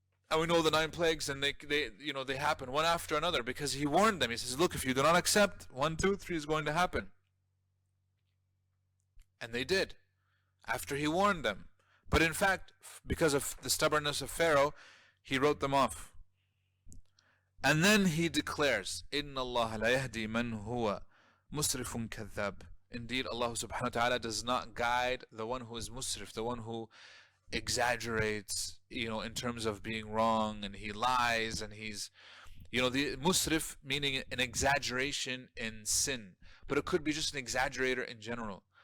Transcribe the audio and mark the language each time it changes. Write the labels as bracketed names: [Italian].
[English] And we know the 9 plagues, and they happen one after another because he warned them. He says, look, if you do not accept, 1, 2, 3 is going to happen. And they did, after he warned them. But in fact, because of the stubbornness of Pharaoh, he wrote them off. And then he declares, [Arabic] إِنَّ اللَّهَ لَا يَهْدِي مَنْ هُوَ مُسْرِفٌ كَذَّابٌ. [English] Indeed, Allah subhanahu wa ta'ala does not guide the one who is musrif, the one who exaggerates, in terms of being wrong, and he lies, and he's, the musrif meaning an exaggeration in sin, but it could be just an exaggerator in general.